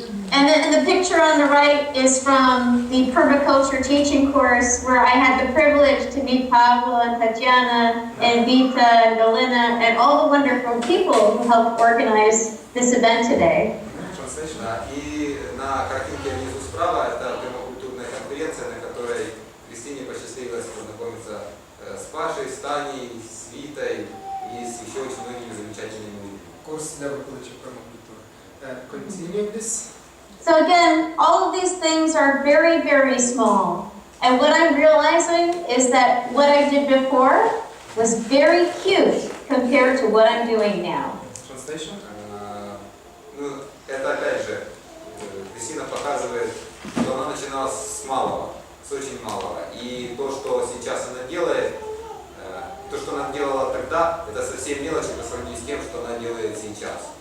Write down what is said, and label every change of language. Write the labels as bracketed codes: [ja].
[en] And the picture on the right is from the permaculture teaching course, where I had the privilege to meet Pablo and Tatiana and Vita and Galina and all the wonderful people who helped organize this event today. [ru] И на картинке внизу справа это пермакультурная конференция, на которой Кристине посчастливилось познакомиться с Пашей, с Таней, с Витой и с еще очень многими замечательными людьми. [uk] Курс для викладачів пермакультури. [en] Continue this. So again, all of these things are very, very small. And what I'm realizing is that what I did before was very cute compared to what I'm doing now. Translation. [ru] Ну, это опять же, Кристина показывает, что она начинала с малого, с очень малого. И то, что сейчас она делает, то, что она делала тогда, это совсем мелочи по сравнению с тем, что она делает сейчас.